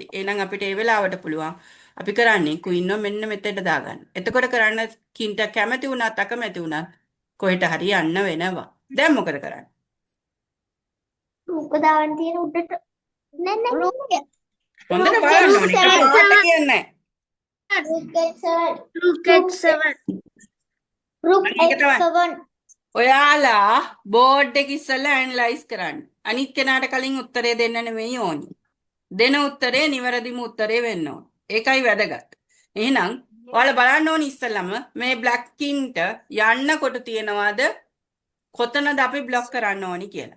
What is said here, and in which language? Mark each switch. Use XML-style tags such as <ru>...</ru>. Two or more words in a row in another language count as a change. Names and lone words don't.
<si>එහෙනම් අපිට ඒ වෙලාවට පුළුවන් අපි කරන්නේ ක්වීන්ව මෙන්න මෙතෙන්ට දාගන්න. එතකොට කරන්න කින්ට කැමති වුණත් අකමැති වුණත් කොහෙට හරි යන්න වෙනවා. දැන් මොකද කරන්නේ? Rook දාන්න තියෙන උඩට. නෑ Rook. හොඳට බලන්න ඕනේ. ඒක පාට කියන්නේ නැහැ. Rook H7. Rook H7. Rook ඒක තමයි. H7. ඔයාලා බෝඩ් එක ඉස්සෙල්ලා ඇනලයිස් කරන්න. අනිත් කෙනාට කලින් උත්තරේ දෙන්න නෙමෙයි ඕනි. දෙන උත්තරේ නිවැරදිම උත්තරේ වෙන්න ඕන. ඒකයි වැදගත්. එහෙනම් ඔයාලා බලන්න ඕනි ඉස්සෙල්ලාම මේ</si> <en>black king</en> <si>යන්නකොට තියනවාද කොතනද අපි බ්ලොක් කරන්න ඕනි කියලා.</si>